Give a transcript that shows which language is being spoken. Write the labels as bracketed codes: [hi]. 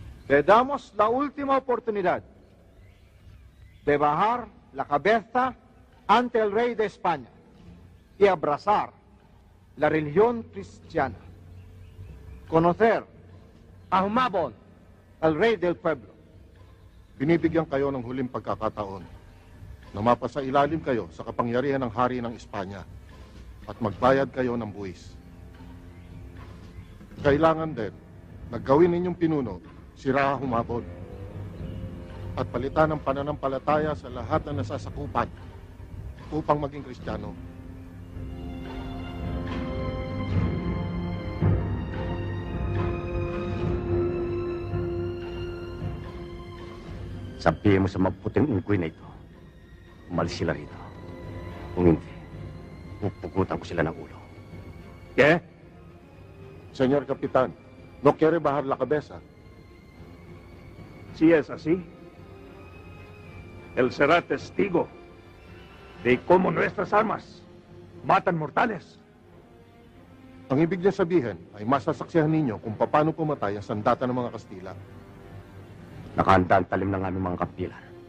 [es] Le damos la última oportunidad de bajar la cabeza ante el rey de España y abrazar la religión cristiana. Conocer a Humabon, el rey del pueblo. [tl] Binibigyan kayo ng huling pagkakataon na mapasailalim kayo sa kapangyarihan ng hari ng Espanya at magbayad kayo ng buwis. Kailangan din na gawin ninyong pinuno si Raha Humabon at palitan ng pananampalataya sa lahat na nasasakupan upang maging Kristiyano. Sabihin mo sa maputing unggoy na ito, umalis sila rito. Kung hindi, pupugutan ko sila ng ulo. [es] ¿Qué? Señor Capitán, ¿no quiere bajar la cabeza? Si es así, él será testigo de cómo nuestras armas matan mortales. [tl] Ang ibig niya sabihin ay masasaksihan ninyo kung paano pumatay ang sandata ng mga Kastila. Nakahanda ang talim ng aming mga kapilan.